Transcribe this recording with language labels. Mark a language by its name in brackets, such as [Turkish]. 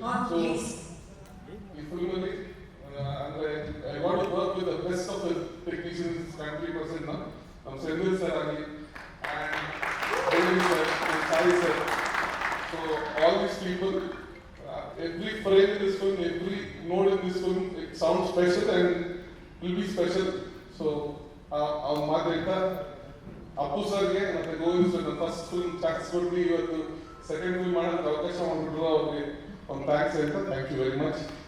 [Kannada] So ಈ ಫಿಲ್ಮಲ್ಲಿ ಅಂದ್ರೆ [English] I want to work with the best of the technicians [Kannada] country person ನಮ್ಮ Senthil sir ಆಗಿ and Sai sir. [English] So all these people, every frame in this film, every note in this film, it sounds special and will be special. [Kannada] So ಅವ್ರ ಮಾತು ಹೇಳ್ತಾ ಅಪ್ಪು ಸರ್ಗೆ ಮತ್ತೆ Govind sir first film chance ಕೊಟ್ಟು ಇವತ್ತು second film ಮಾಡೋದಕ್ಕೆ ಅವಕಾಶ ಮಾಡಿಬಿಟ್ರು. ಅವ್ರಿಗೆ ಒಂದು ಥ್ಯಾಂಕ್ಸ್ ಹೇಳ್ತಾ [English] Thank you very much.